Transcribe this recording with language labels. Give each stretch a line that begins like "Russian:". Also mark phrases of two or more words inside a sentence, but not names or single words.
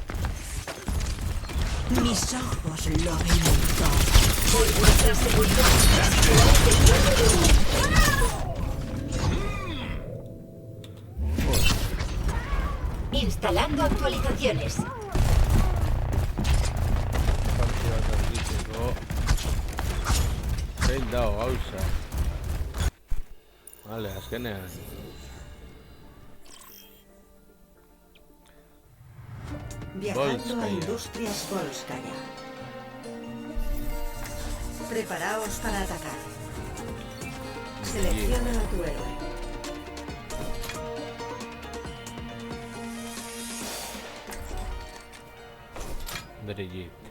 Spanish: Mis ojos lo ven todo. Por vuestra seguridad. Instalando actualizaciones.
Basque: Zein dago gauza. Vale, azkenean.
Spanish: Viajando a Industrias Volskaya. Preparaos para atacar. Selecciona a tu héroe. Brigitte.